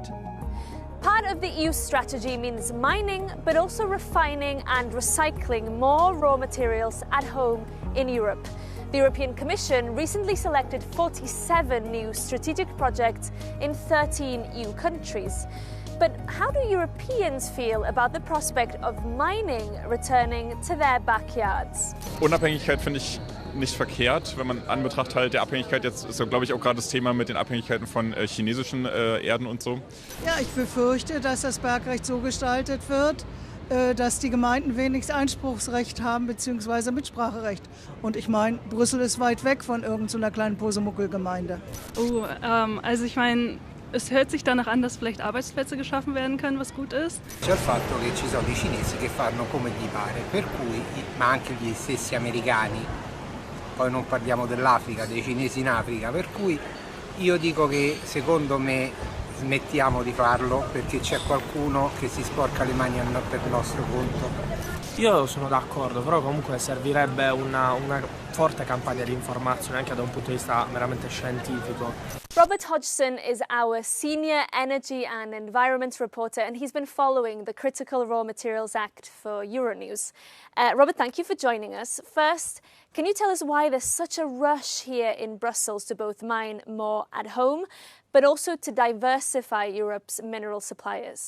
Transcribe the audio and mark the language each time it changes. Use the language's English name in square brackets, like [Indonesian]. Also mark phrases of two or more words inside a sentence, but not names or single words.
[English] Part of the EU strategy means mining, but also refining and recycling more raw materials at home in Europe. The European Commission recently selected 47 new strategic projects in 13 EU countries. But how do Europeans feel about the prospect of mining returning to their backyards? [German] Unabhängigkeit finde ich nicht verkehrt, wenn man an Betracht halt der Abhängigkeit, jetzt ist ja, glaube ich, auch gerade das Thema mit den Abhängigkeiten von chinesischen Erden und so. Ja, ich befürchte, dass das Bergrecht so gestaltet wird, dass die Gemeinden wenig Einspruchsrecht haben bzw. Mitspracherecht. Und ich meine, Brüssel ist weit weg von irgendeiner kleinen Posemuckel-Gemeinde. Also ich meine, es hört sich danach an, dass vielleicht Arbeitsplätze geschaffen werden können, was gut ist. [Italian] C'è il fatto che ci sono i cinesi che fanno come gli pare, per cui, ma anche gli stessi americani, poi non parliamo dell'Africa, dei cinesi in Africa, per cui io dico che secondo me smettiamo di farlo perché c'è qualcuno che si sporca le mani per il nostro conto. Io sono d'accordo, però comunque servirebbe una forte campagna di informazione anche da un punto di vista meramente scientifico. [English] Robert Hodgson is our senior energy and environment reporter, and he's been following the Critical Raw Materials Act for Euronews. Robert, thank you for joining us. First, can you tell us why there's such a rush here in Brussels to both mine more at home, but also to diversify Europe's mineral suppliers?